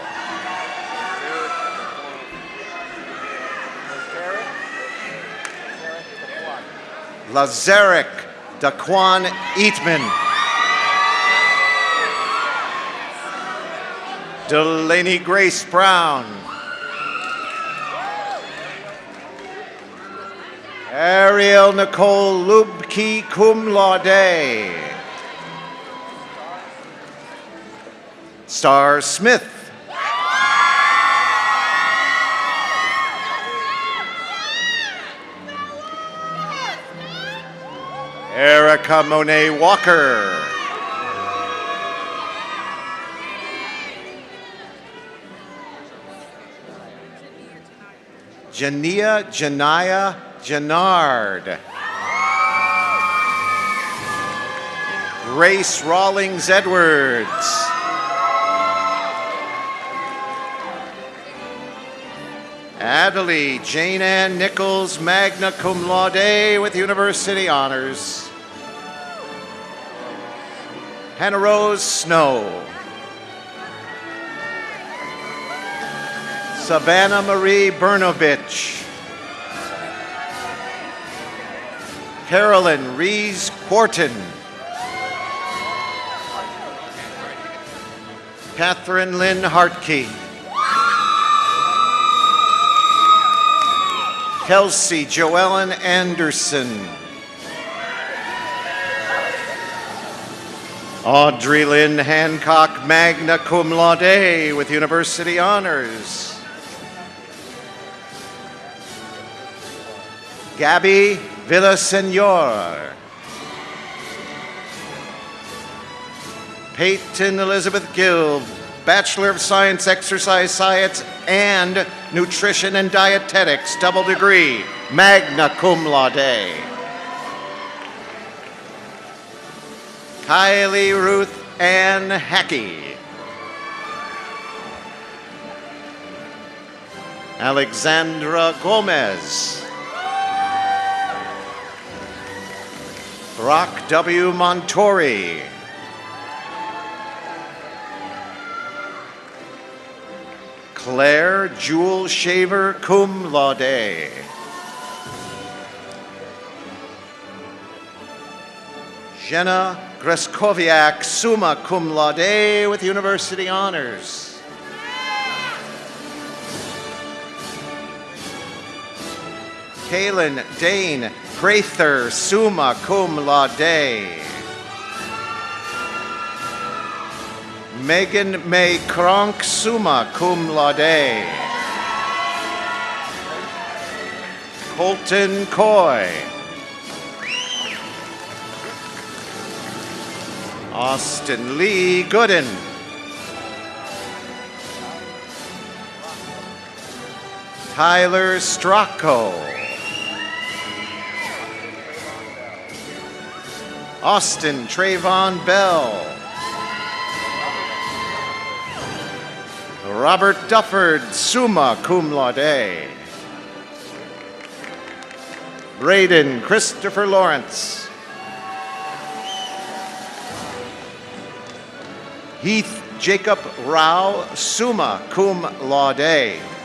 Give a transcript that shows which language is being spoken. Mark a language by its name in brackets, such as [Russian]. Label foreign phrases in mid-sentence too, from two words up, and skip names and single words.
[English] Lazarick Daquan Eatman. Delaney Grace Brown. Ariel Nicole Lubke, [Latin] cum laude. [English] Star Smith. Erica Monet Walker. Janaya Jannard. Grace Rawlings Edwards. Adelie Jane Ann Nichols, [Latin] magna cum laude [English] with university honors. Hannah Rose Snow. Savannah Marie Bernovich. Carolyn Rees Quarton. Catherine Lynn Hartke. Kelsey Joellen Anderson. Audrey Lynn Hancock, [Latin] magna cum laude [English] with university honors. Gabby Villasenor. Peyton Elizabeth Gill, Bachelor of Science, Exercise Science, and Nutrition and Dietetics, double degree, [Latin] magna cum laude. [English] Kylie Ruth Ann Hackey. Alexandra Gomez. Brock W. Montori. Claire Jewel Shaver, [Latin] cum laude. [English] Jenna Greskoviak, [Latin] summa cum laude [English] with university honors. Kaylin Dane Prather, [Latin] summa cum laude. [English] Megan May Kronk, [Latin] summa cum laude. [English] Colton Coy. Austin Lee Gooden. Tyler Stracco. Austin Trayvon Bell. Robert Dufford, [Latin] summa cum laude. [English] Braden Christopher Lawrence. Heath Jacob Rao, [Latin] summa cum laude.